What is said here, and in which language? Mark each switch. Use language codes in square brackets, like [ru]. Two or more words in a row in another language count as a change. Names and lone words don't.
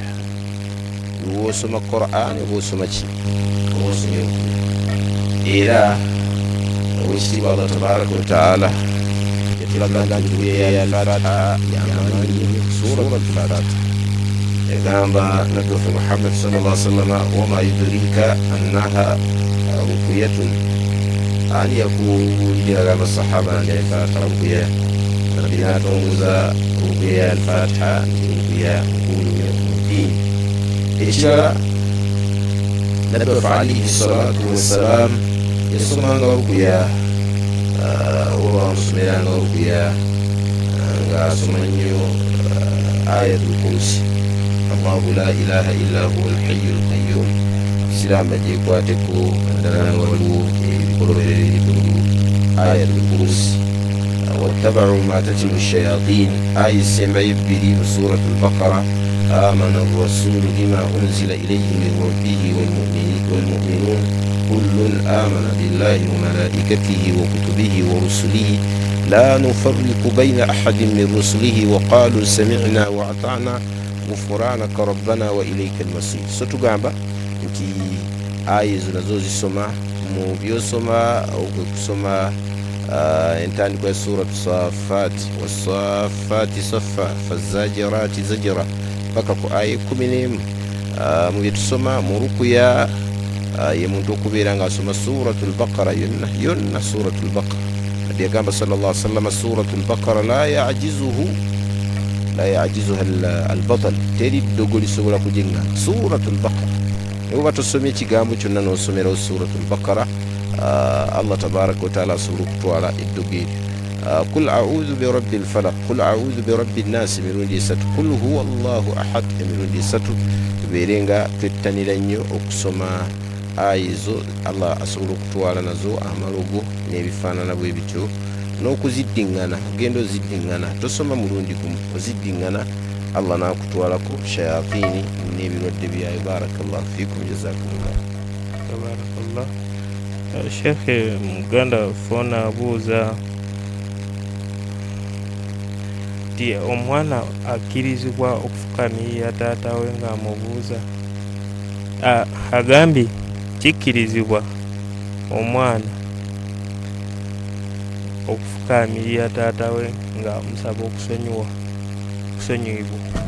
[lg] Bw'osoma Qur'an oba osoma ki osomye rukuya. Era owekitiibwa [ar] الله تبارك وتعالى [lg] yatulaga nti rukuya ya al-Fatiha yamanyi surat al-Fatiha. Yagamba nabbi waffe Muhammad [ar] صلى الله عليه وسلم وما يدريك أنها رقية, [lg] ani yakuwulira agamba sahaba nti al-Fatiha rukuya. Nabbi n'atongoza rukuya ya al-Fatiha rukuya nkulu mu ddiini. Ekirala nabbi waffe [ar] عليه الصلاة والسلام [lg] yasomanga rukuya oba bamusomeranga rukuya ng'asoma nnyo ayatul kursi, [ar] الله لا إله إلا هو الحي القيوم. [lg] Siraamu agyekwateko naddala nga waliwo ebikolobero ebiri ayatul kursi. [ar] واتبعوا ما تتلو الشياطين, [lg] aya esembayo ebbiri mu suratul Baqara. [ar] آمن الرسول بما أنزل إليه من ربه والمؤمنون كل آمن بالله وملائكته وكتبه ورسله لا نفرق بين أحد من رسله وقالوا سمعنا وأطعنا غفرانك ربنا وإليك المصير. [lg] So tugamba nti aya ezo nazo zisoma mu byosoma okusoma entandikwa ya suratu Saffat, [ar] والصافات صفا فالزاجرات زجرا [lg] paka ku aya 11. Mu bye tusoma mu rukuya ye muntu okubeera ng'asoma suratul Baqara yonna suratul Baqara. Nabi yagamba [ar] صلى الله عليه وسلم [lg] suratul Baqara [ar] لا لا يعجزها البطلة [lg] teri ddogo lisobola kujenga suratul baqara oba tosomye ekigambo kyonna n'osomerawo suratul baqara [ar] الله تبارك وتعالى [lg] asobola okutwala eddogo eryo [ar] قل أعوذ برب الفلق قل أعوذ برب الناس [lg] emirundi esatu [ar] قل هو الله أحد [lg] emirundi esatu tubeerenga twettanira nnyo okusoma ayizo Allah asobola okutwala nazo amalogo n'ebifaanana bwe bityo n'okuziddiŋŋana ogenda oziddiŋŋana tosoma mulundi gumu oziddiŋŋana Allah n'akutwalako shayatini n'ebirwadde byayo. [ar] بارك الله فيكم جزاكم الله. Tabarakallah. [lg] Shekhe muganda fona abuuza nti omwana akkirizibwa okufukamira taata we ng'amubuuza agambye kikkirizibwa omwana okufukaamirira taata we nga musaba okusonyiwibwa.